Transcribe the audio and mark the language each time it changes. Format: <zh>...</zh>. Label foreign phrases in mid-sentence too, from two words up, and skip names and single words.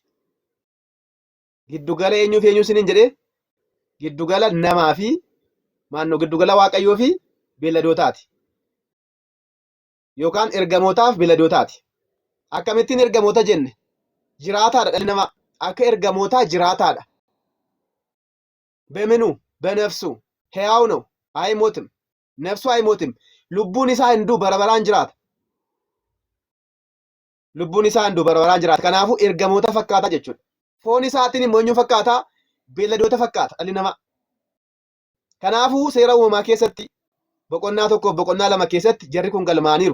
<om>Giddugala eenyuuf eenyu isiniin jedhee? Giddugala namaa fi giddugala Waaqayyoo fi beelladootaati. Yookaan ergamootaaf beelladootaati. Akkamittiin ergamoota jenne? Jiraataadha dhalli namaa. Akka ergamootaa jiraataadha.</om> <am>በምኑ በነፍሱ ሕያው ነው አይሞትም። ነፍሱ አይሞትም።</am> <om>Lubbuun isaa hunduu barabaraan jiraata. Lubbuun isaa hunduu barabaraan jiraata. Kanaafuu ergamoota fakkaata jechuudha. Foon isaatiin immoo eenyu fakkaata? Beelladoota fakkaata dhalli namaa. Kanaafuu seera uumamaa keessatti boqonnaa 1 boqonnaa 2 keessatti jarri kun galmaaniiru.</om>